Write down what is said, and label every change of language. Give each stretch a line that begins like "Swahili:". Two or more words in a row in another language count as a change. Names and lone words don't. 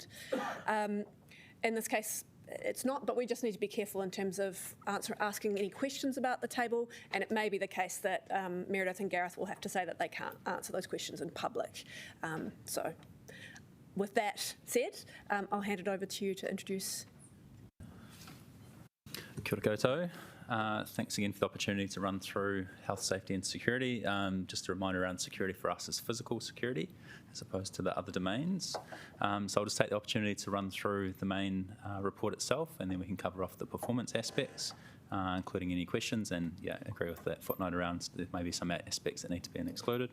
English: In this case, it's not, but we just need to be careful in terms of asking any questions about the table, and it may be the case that Meredith and Gareth will have to say that they can't answer those questions in public. So with that said, I'll hand it over to you to introduce.
Māori: Kia ora koutou.
English: Thanks again for the opportunity to run through health, safety and security. Just a reminder around security for us is physical security as opposed to the other domains. So I'll just take the opportunity to run through the main report itself, and then we can cover off the performance aspects, including any questions, and agree with that footnote around there may be some aspects that need to be excluded.